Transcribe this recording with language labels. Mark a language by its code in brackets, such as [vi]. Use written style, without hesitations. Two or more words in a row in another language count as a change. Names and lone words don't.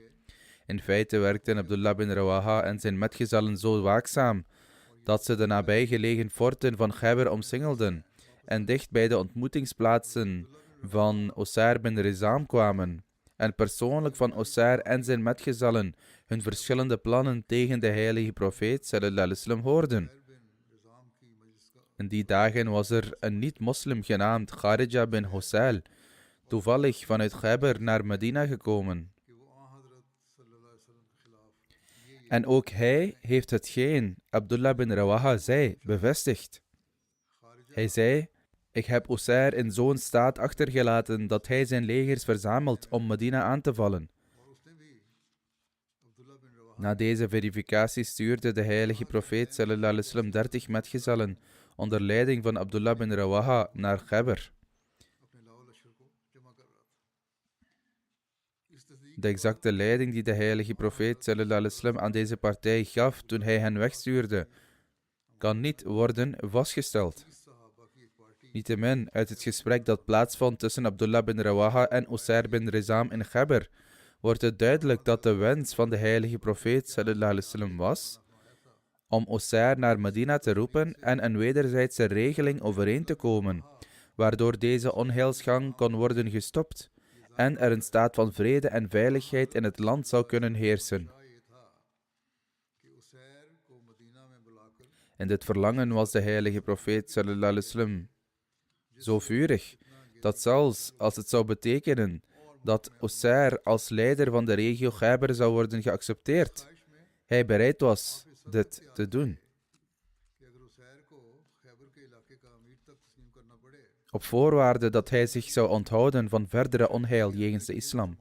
[nl] In feite werkten Abdullah bin Rawaha en zijn metgezellen zo waakzaam dat ze de nabijgelegen forten van Ghabr omsingelden en dicht bij de ontmoetingsplaatsen van Usair bin Rizam kwamen en persoonlijk van Usair en zijn metgezellen hun verschillende plannen tegen de heilige profeet [ar] صلى الله عليه وسلم [nl] hoorden. In die dagen was er een niet-moslim genaamd Kharija bin Husayl toevallig vanuit Ghabr naar Medina gekomen. En ook hij heeft hetgeen Abdullah bin Rawaha zei bevestigd. Hij zei: ik heb Usair in zo'n staat achtergelaten dat hij zijn legers verzamelt om Medina aan te vallen. Na deze verificatie stuurde de heilige profeet [ar] صلى الله عليه وسلم [nl] 30 metgezellen onder leiding van Abdullah bin Rawaha naar Khyber. De exacte leiding die de heilige profeet [ar] صلى الله عليه وسلم [nl] aan deze partij gaf toen hij hen wegstuurde, kan niet worden vastgesteld. Niettemin, uit het gesprek dat plaatsvond tussen Abdullah bin Rawaha en Usair bin Rizam in Khyber, wordt het duidelijk dat de wens van de heilige profeet [ar] صلى الله عليه وسلم [nl] was om Usair naar Medina te roepen en een wederzijdse regeling overeen te komen, waardoor deze onheilsgang kon worden gestopt en er een staat van vrede en veiligheid in het land zou kunnen heersen. In dit verlangen was de heilige profeet [ar] صلى الله عليه وسلم [nl] zo vurig, dat zelfs als het zou betekenen dat Usair als leider van de regio Khyber zou worden geaccepteerd, hij bereid was dit te doen. Op voorwaarde dat hij zich zou onthouden van verdere onheil jegens de islam.